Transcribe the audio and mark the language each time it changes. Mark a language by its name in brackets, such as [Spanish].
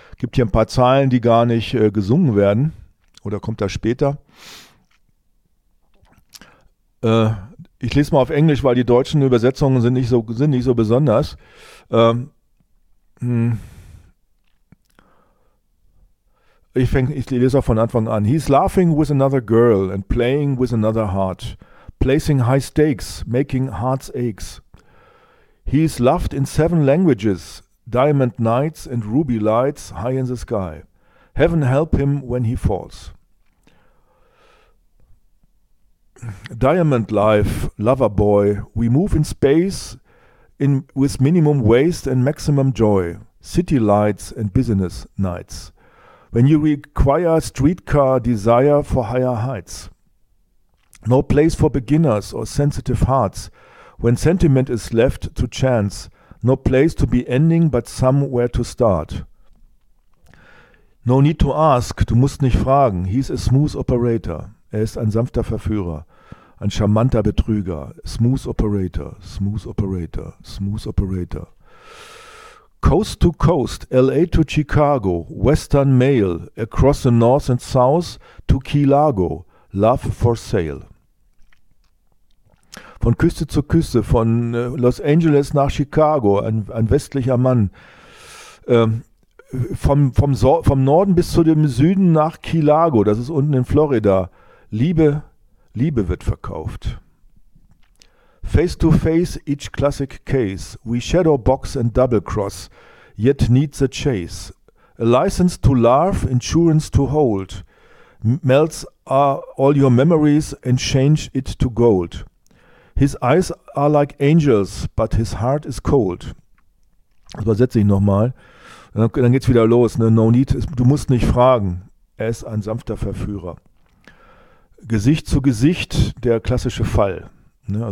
[German] Gibt hier ein paar Zeilen, die gar nicht gesungen werden. Oder kommt das später? Ich lese mal auf Englisch, weil die deutschen Übersetzungen sind nicht so besonders. Ich lese auch von Anfang an. [English] He's laughing with another girl and playing with another heart. Placing high stakes, making hearts aches. He's loved in seven languages. Diamond nights and ruby lights high in the sky. Heaven help him when he falls. Diamond life, lover boy. We move in space in with minimum waste and maximum joy. City lights and business nights. When you require streetcar desire for higher heights. No place for beginners or sensitive hearts. When sentiment is left to chance. No place to be ending but somewhere to start. No need to ask, [German] du musst nicht fragen. [English] He's a smooth operator. [German] Er ist ein sanfter Verführer. Ein charmanter Betrüger. [English] Smooth operator, smooth operator, smooth operator. Coast to coast, LA to Chicago, Western Mail, across the North and South to Key Largo, love for sale. [German] Von Küste zu Küste, von Los Angeles nach Chicago, ein westlicher Mann. Vom Norden bis zu dem Süden nach Key Largo, das ist unten in Florida. Liebe wird verkauft. [English] Face to face, each classic case. We shadow box and double cross, yet need the chase. A license to laugh, insurance to hold. Melts all your memories and change it to gold. His eyes are like angels, but his heart is cold. [German] Das übersetze ich nochmal. Dann geht's wieder los. Ne? [English] No need, [German] du musst nicht fragen. Er ist ein sanfter Verführer. Gesicht zu Gesicht, der klassische Fall. Ne? Also